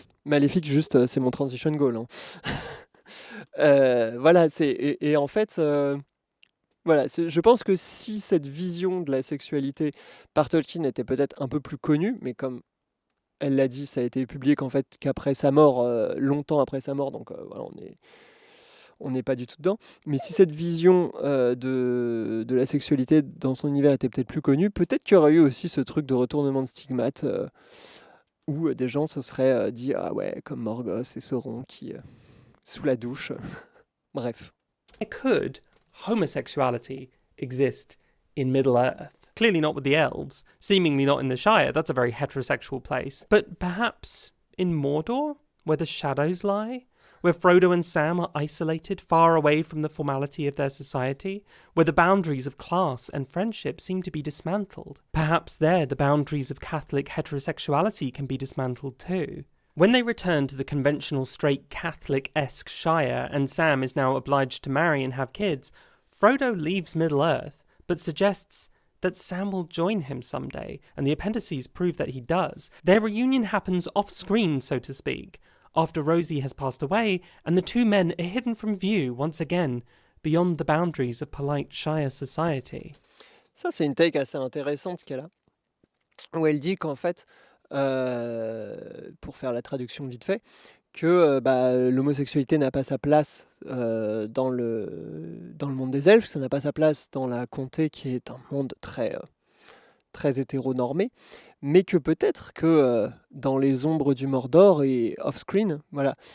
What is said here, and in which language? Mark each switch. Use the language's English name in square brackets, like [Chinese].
[French] Maléfique, juste, c'est mon [English] transition goal. [French] Hein. Voilà, et en fait, voilà, je pense que si cette vision de la sexualité par Tolkien était peut-être un peu plus connue, mais comme elle l'a dit, ça a été publié qu'après sa mort, longtemps après sa mort, donc voilà, on n'est pas du tout dedans. Mais si cette vision de la sexualité dans son univers était peut-être plus connue, peut-être qu'il y aurait eu aussi ce truc de retournement de stigmate. Où des gens se seraient dit ah ouais comme Morgoth et Sauron qui sous la douche. Bref. [English] Could homosexuality exist in Middle-earth? Clearly not with the elves, seemingly not in the Shire, that's a very heterosexual place. But perhaps in Mordor, where the shadows lie? Where Frodo and Sam are isolated, far away from the formality of their society, where the boundaries of class and friendship seem to be dismantled. Perhaps there the boundaries of Catholic heterosexuality can be dismantled too. When they return to the conventional straight Catholic-esque Shire and Sam is now obliged to marry and have kids, Frodo leaves Middle-earth, but suggests that Sam will join him someday, and the appendices prove that he does. Their reunion happens off-screen, so to speak, after Rosie has passed away, and the two men are hidden from view once again, beyond the boundaries of polite Shire society. [French] Ça, c'est une take assez intéressante qu'elle a, où elle dit qu'en fait, pour faire la traduction vite fait, que l'homosexualité n'a pas sa place dans le monde des elfes, ça n'a pas sa place dans la comté qui est un monde très hétéronormé, mais que peut-être que dans les ombres du Mordor et off-screen, voilà.